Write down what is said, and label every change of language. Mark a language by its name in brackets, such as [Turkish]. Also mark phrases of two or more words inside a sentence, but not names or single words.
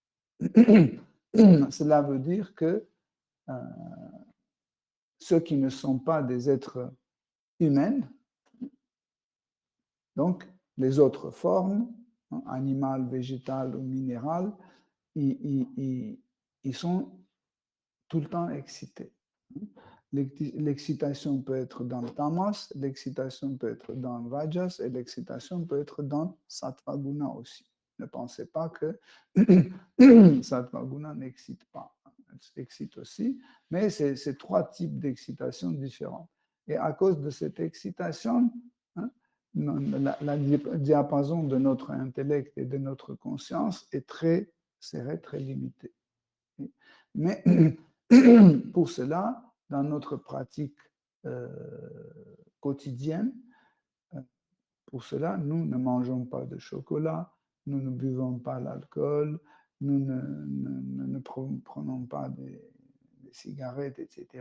[French] Cela veut dire que ceux qui ne sont pas des êtres humains, donc les autres formes, animales, végétales ou minérales, ils sont tout le temps excités. L'excitation peut être dans le tamas, l'excitation peut être dans le rajas et l'excitation peut être dans [Sanskrit] सत्त्व गुण [French] aussi. Ne pensez pas que [Sanskrit] सत्त्व गुण [French] n'excite pas. Elle excite aussi, mais c'est trois types d'excitation différents. Et à cause de cette excitation, la diapason de notre intellect et de notre conscience est très serrée, très limitée. Mais pour cela, dans notre pratique quotidienne, pour cela, nous ne mangeons pas de chocolat, nous ne buvons pas l'alcool, nous ne prenons pas des cigarettes, etc.